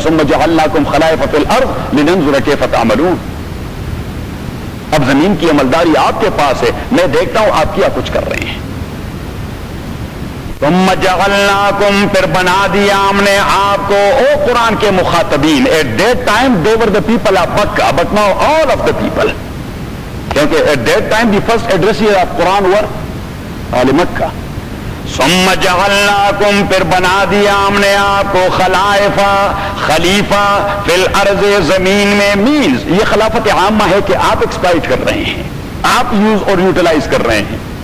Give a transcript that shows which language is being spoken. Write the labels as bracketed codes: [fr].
[ar] ثم جعلناکم خلائف فی الارض لننظر کیف تعملون. [ur] اب زمین کی عملداری آپ کے پاس ہے، میں دیکھتا ہوں آپ کیا کچھ کر رہے ہیں. [ar] ثم جعلناکم [ur] پھر بنا دیا ہم نے آپ کو او قرآن کے مخاطبین. [en] At that time they were the people of Makkah but now all of the people. [ur] کیونکہ [en] At that time the first addressees of Quran were اہل مکہ. [ar] ثم جعلناکم [ur] پھر بنا دیا ہم نے آپ کو خلیفہ [ar] فی الارض [ur] زمین میں. مینز یہ خلافت عامہ ہے کہ آپ ایکسپلائٹ کر رہے ہیں، آپ یوز اور یوٹیلائز کر رہے ہیں.